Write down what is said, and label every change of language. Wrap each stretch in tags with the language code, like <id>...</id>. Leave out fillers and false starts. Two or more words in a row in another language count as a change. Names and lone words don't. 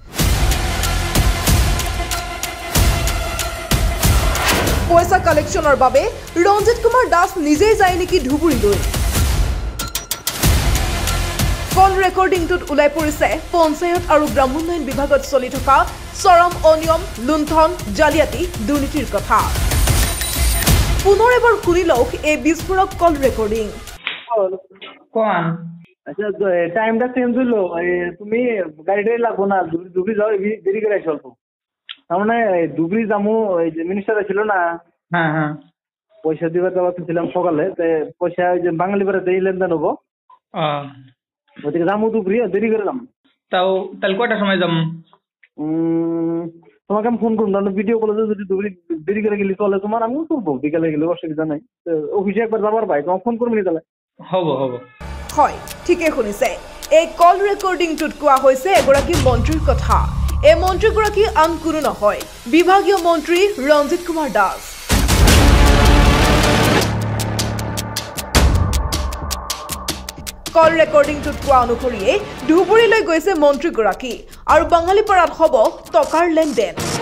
<as>পইচা কালেকশ্যনৰ বাবে ৰঞ্জিত কুমাৰ দাস নিজেই যায় নেকি ধুবুৰীলৈ। কল ৰেকৰ্ডিংটোত ওলাই পৰিছে পঞ্চায়ত আৰু গ্ৰামোন্নয়ন বিভাগত চলি থকা চৰম অনিয়ম, লুণ্ঠন, জালিয়াতি, দুৰ্নীতিৰ কথা। পুনৰ এবাৰ শুনি লওক এই বিস্ফোৰক কল ৰেকৰ্ডিং।</as> <bn>আচ্ছা টাইমটা চেঞ্জ হলো, তুমি গাড়িটাই লাগবো না, ধুবুরি যাও, দেরি করে আসো অল্প। তার মানে ধুবুরি যামু, মিনিস্টার ছিল না। পয়সা দিবার যাওয়া ছিলাম সকালে, পয়সা বাঙালিপাড়াতেই লেনদেন হবো। ওদিকে যামু ধুবুরি, দেরি করে যাম। তাহলে কয়টার সময় যাম? তোমাকে আমি ফোন করুন, তাহলে ভিডিও কলে যদি ধুবুরি দেরি করে গেলি চলে, তোমার আমিও করবো, বিকালে গেলে অসুবিধা নাই। অফিসে একবার যাবার ভাই, তোমাকে ফোন করবি তাহলে।</bn> <as>হ'ব। হয়, ঠিকে শুনিছে। এই কল ৰেকৰ্ডিংটোত কোৱা হৈছে এগৰাকী মন্ত্ৰীৰ কথা। এই মন্ত্ৰীগৰাকী আন কোনো নহয়, বিভাগীয় মন্ত্ৰী ৰঞ্জিত কুমাৰ দাস। কল ৰেকৰ্ডিংটোত কোৱা অনুসৰিয়ে ধুবুৰীলৈ গৈছে মন্ত্ৰীগৰাকী আৰু বাঙালিপাৰাত হ'ব টকাৰ লেনদেন।</as>